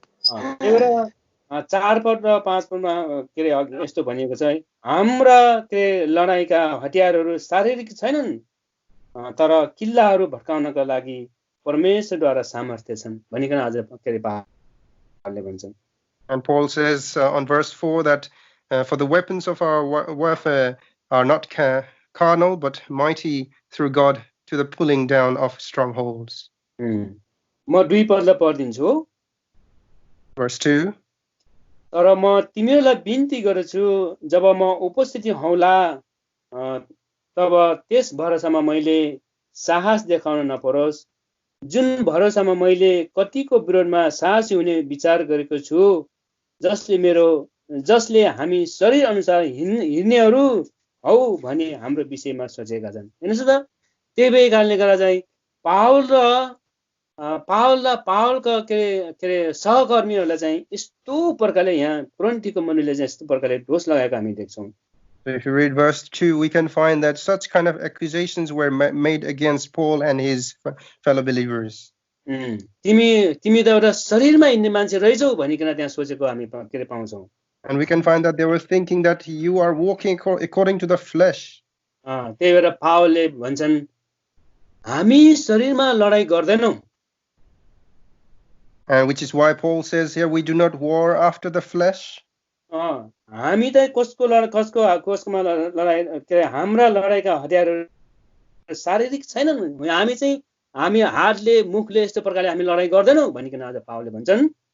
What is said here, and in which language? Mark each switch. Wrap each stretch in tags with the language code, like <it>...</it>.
<ne>त्यही भएर 4 पद र 5 पदमा के अरे यस्तो भनिएको छ है, हाम्रा के लडाईँका हतियारहरू शारीरिक छैनन्, तर किल्लाहरू भत्काउनका लागि परमेश्वरद्वारा सामर्थ्य छन् भनिकन आज के अरे पावलले भन्छन्.</ne> <en>And Paul says on verse 4 that for the weapons of our warfare are not carnal but mighty through God to the pulling down of strongholds.</en> <ne>म 2 पदलाई पढिदिन्छु.</ne> <en>Verse 2.</en> <ne>तर म तिमीहरूलाई बिन्ती गर्छु, जब म उपस्थिति हौला तब त्यस भरोसामा मैले साहस देखाउन नपरोस्, जुन भरोसामा मैले कतिको विरोधमा साहसी हुने विचार गरेको छु, जसले हामी शरीर अनुसार हिँड्नेहरू हौ भनी हाम्रो विषयमा सोचेका छन्. हेर्नुहोस् त, त्यही भए कारणले गर्दा चाहिँ पावलका के अरे सहकर्मीहरूलाई चाहिँ यस्तो प्रकारले यहाँ कोरिन्थीको मण्डलीले चाहिँ यस्तो प्रकारले दोष लगाएको हामी देख्छौँ.</ne> <en>So if you read verse 2, we can find that such kind of accusations were made against Paul and his fellow believers.</en> <ne>तिमी त एउटा शरीरमा हिँड्ने मान्छे रहेछौ भनिकन त्यहाँ सोचेको हामी के अरे पाउँछौँ.</ne> <en>And we can find that they were thinking that you are walking according to the flesh.</en> <ne>त्यही भएर पावलले भन्छन्, हामी शरीरमा लडाई गर्दैनौँ.</ne> <en>And which is why Paul says here, we do not war after the flesh.</en> <ne>हामी त कसकोमा लडाई के अरे हाम्रा लडाईका हतियारहरू शारीरिक छैनन्, हामी हातले मुखले यस्तो प्रकारले हामी लडाई गर्दैनौँ भनिकन आज पावलले भन्छन्.</ne>